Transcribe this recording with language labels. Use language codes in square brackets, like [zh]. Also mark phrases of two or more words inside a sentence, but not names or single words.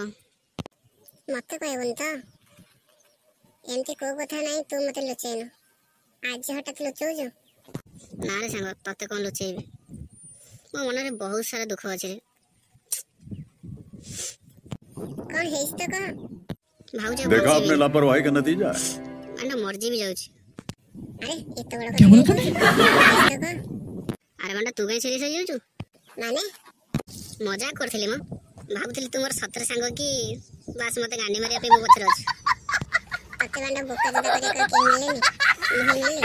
[or] ମତେ କହିବୁନି ତ ଏମିତି କୋଉ କଥା ନାହିଁ ତୁ ମତେ ଲୁଚେଇନୁ ଆଜି ହଠାତ୍ ଲୁଚଉଛୁ ନା ରେ ସାଙ୍ଗ ତତେ କଣ ଲୁଚେଇବି ମୋ ମନରେ ବହୁତ ସାରା ଦୁଃଖ ଅଛି କଣ ହେଇଛି ତ କହ ଭାଉଜ [hi] देखा आपने लापरवाही का नतीजा है [or] ମାନେ ମର୍ଜି ବି ଯାଉଛି ଆରେ ଏତେ ବଡ କଥା କହୁଛୁ ଆରେ ମାନେ ତୁ କାଇଁ ସିରିୟସ୍ ହେଇଯାଉଛୁ ମାନେ ମଜାକ କରିଥିଲି ମ ଭାବୁଥିଲି ତୁ ମୋର ସତରେ ସାଙ୍ଗ କି ବାସ୍ ମତେ ଗାଣ୍ଡି ମାରିବା ପାଇଁ ମୋ ପଛରେ ଅଛି ତତେ ବାଣ୍ଡ ବୋକା ଜୋତା କରିବା କେହି ମିଳେନି ମୁଁ ମିଳିଲି